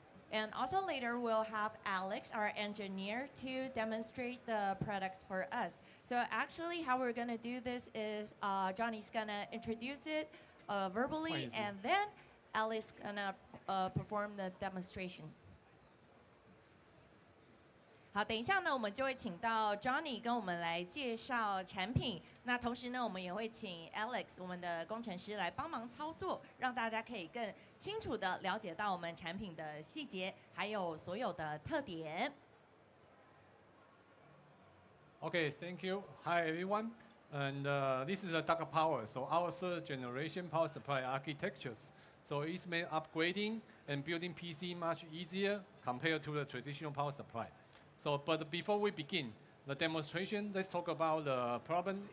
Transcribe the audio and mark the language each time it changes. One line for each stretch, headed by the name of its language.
English: And also later we'll have Alex, our engineer, to demonstrate the products for us. So actually how we're going to do this is Johnny's going to introduce it verbally, and then Alex gonna perform the demonstration.
Chinese: 好，等一下呢，我们就会请到 Johnny 跟我们来介绍产品。那同时呢，我们也会请 Alex 我们的工程师来帮忙操作，让大家可以更清楚的了解到我们产品的细节，还有所有的特点。
English: Okay, thank you. Hi everyone, and this is a Dark Power. So our 3rd generation power supply architectures. So it's made upgrading and building PC much easier compared to the traditional power supply. So, but before we begin the demonstration, let's talk about the problem.